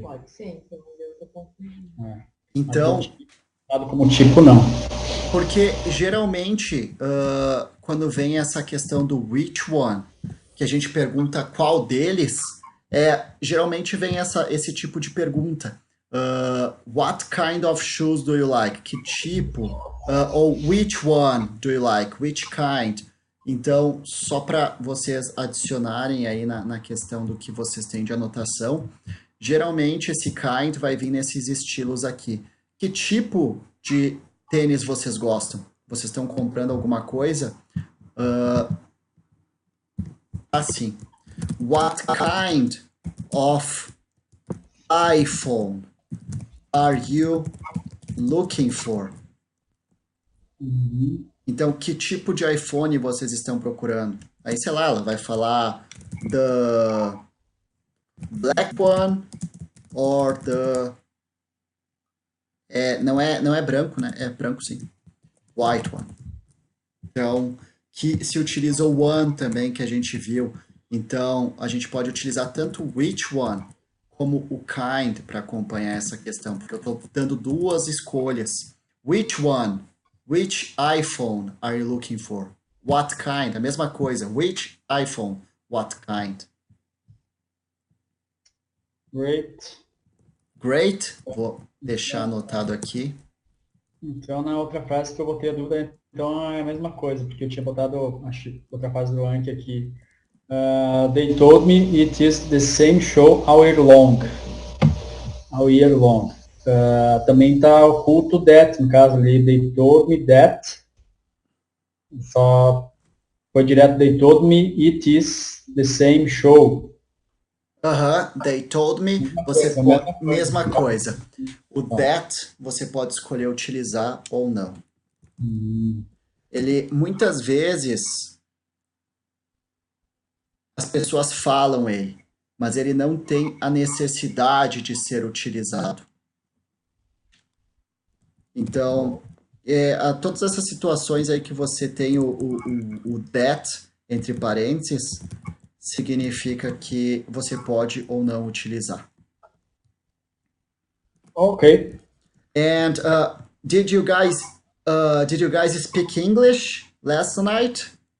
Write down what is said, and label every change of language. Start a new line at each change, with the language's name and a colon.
Portuguese: Pode ser, então eu tô confundindo. Então... como tipo, não. Porque, geralmente, quando vem essa questão do which one, que a gente pergunta qual deles, geralmente vem esse tipo de pergunta.
English: What kind of shoes do you like?
Portuguese: Que tipo? Ou
English: which one do you like? Which kind?
Portuguese: Então, só para vocês adicionarem aí na questão do que vocês têm de anotação, geralmente esse kind vai vir nesses estilos aqui. Que tipo de tênis vocês gostam? Vocês estão comprando alguma coisa? Assim.
English: What kind of iPhone are you looking for?
Portuguese: Então, que tipo de iPhone vocês estão procurando? Aí, sei lá, ela vai falar
English: the black one or the...
Portuguese: não é branco, né? É branco, sim.
English: White one.
Portuguese: Então, que se utiliza o one também, que a gente viu. Então, a gente pode utilizar tanto which one como o kind para acompanhar essa questão, porque eu estou dando duas escolhas.
English: Which one? Which iPhone are you looking for? What kind?
Portuguese: A mesma coisa.
English: Which iPhone? What kind? Great. Great.
Portuguese: Vou deixar anotado aqui. Então, na outra frase que eu botei a dúvida, então é a mesma coisa, porque eu tinha botado outra frase do Anki aqui.
English: They told me it is the same show all year long. All year long.
Portuguese: Também está oculto that, no caso ali,
English: they told me that.
Portuguese: Só foi direto,
English: they told me it is the same show. They told me,
Portuguese: você pode, mesma coisa. O that você pode escolher utilizar ou não. Ele, muitas vezes, as pessoas falam ele, mas ele não tem a necessidade de ser utilizado. Então, todas essas situações aí que você tem o that, entre parênteses, significa que você pode ou não utilizar. Ok.
English: And did you guys speak English last night?